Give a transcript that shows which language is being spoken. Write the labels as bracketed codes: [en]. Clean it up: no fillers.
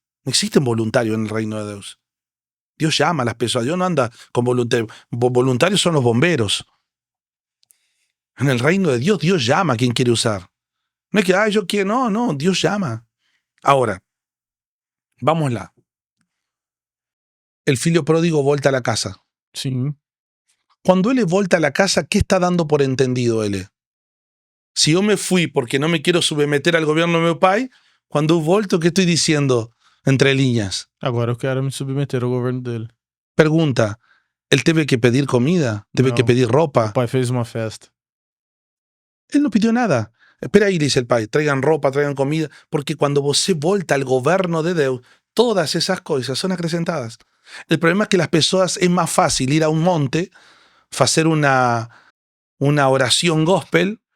[es] No existen voluntarios en el reino de Dios. Dios llama a las personas, Dios no anda con voluntarios. Voluntarios son los bomberos. En el reino de Dios, Dios llama a quien quiere usar. No es que, yo quiero, no, Dios llama. Ahora, vámosla. El [pt] filho [es] pródigo [pt] volta [es] a la casa. Sí. Cuando él [pt] volta [es] a la casa, ¿qué está dando por entendido él? Si yo me fui porque no me quiero [pt] submeter [es] al gobierno de mi [pt] pai, [es] cuando [pt] volto, [es] ¿qué estoy diciendo entre líneas? [pt] Agora eu quero me submeter ao governo dele. [es] Pregunta, ¿él [pt] teve [es] que pedir comida? [pt] ¿Teve [es] que pedir ropa? [pt] O pai fez uma festa. [es] Él no pidió nada. Espera ahí, dice el [pt] pai, [es] traigan ropa, traigan comida, porque cuando [pt] você volta [es] al gobierno de Dios, todas esas cosas son [pt] acrescentadas. [es] El problema es que las personas es más fácil ir a un monte, hacer una oración gospel.